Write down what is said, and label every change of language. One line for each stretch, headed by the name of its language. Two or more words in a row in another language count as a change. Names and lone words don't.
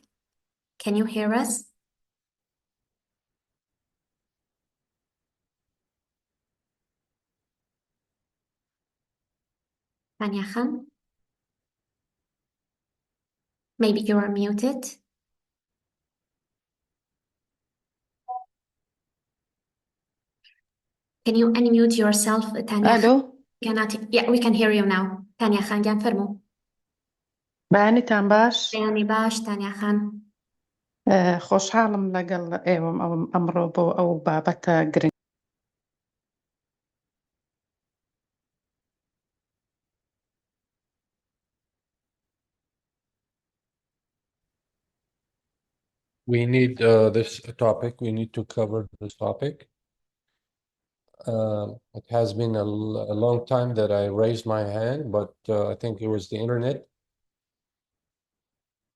English: Can you hear us? Tanya Khan? Maybe you are muted. Can you unmute yourself, Tanya? Hello. Yeah, we can hear you now. Tanya Khan,
Central Kurdish: گیان فەرموو. بەیانیتان باش؟ بەیانی باش، Tanya Khan. خۆشحاڵم لەگەڵ ئێوەم ئەمڕۆ بۆ ئەو بابەتە گرنگ.
English: We need this topic. We need to cover this topic. It has been a long time that I raised my hand, but I think it was the internet.